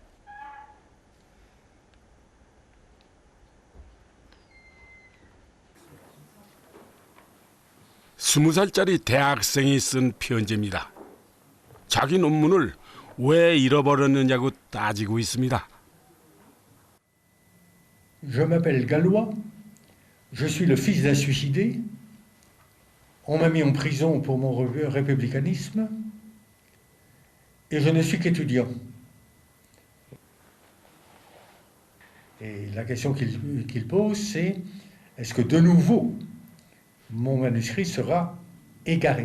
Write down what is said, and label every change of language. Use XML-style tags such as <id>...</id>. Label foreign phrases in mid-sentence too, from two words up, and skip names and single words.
<ko>20살짜리 대학생이 쓴 편지입니다. 자기 논문을 왜 잃어버렸느냐고 따지고 있습니다.</ko> <fr>Je m'appelle Gallois, je suis le fils d'un suicidé. On m'a mis en prison pour mon républicanisme et je ne suis qu'étudiant. Et la question qu'il pose, c'est est-ce que de nouveau mon manuscrit sera égaré?</fr>